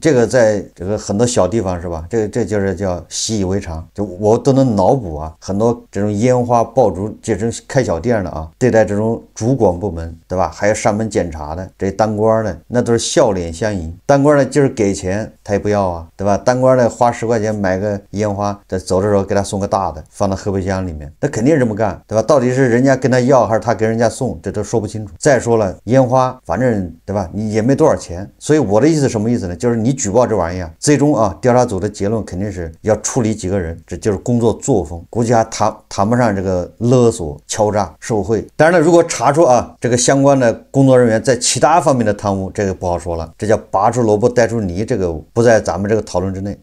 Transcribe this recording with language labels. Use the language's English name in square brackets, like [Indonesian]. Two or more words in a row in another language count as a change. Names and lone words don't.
[Chinese] 這個在這個很多小地方是吧？這就是叫習以為常，就我都能腦補啊，很多這種煙花爆竹這種開小店的啊，对待這種主管部門，對吧？還有上門檢查的這當官的，那都是笑臉相迎。當官的就是給錢他也不要啊，對吧？當官的花10塊錢買個煙花，在走的時候給他送個大的，放到後備箱裡面，那肯定是這麼幹，對吧？到底是人家跟他要還是他给人家送，這都說不清楚。再說了，煙花反正對吧，你也沒多少錢，所以我的意思什麼意思呢？就是你舉報這玩意兒，最終啊，調查組的結論肯定是要處理幾個人，這就是工作作風，估計還談不上這個勒索、敲詐、受賄。當然了，如果查出啊這個相關的工作人員在其他方面的貪污，這個不好說了，這叫拔出蘿蔔帶出泥，這個不在咱們這個討論之內。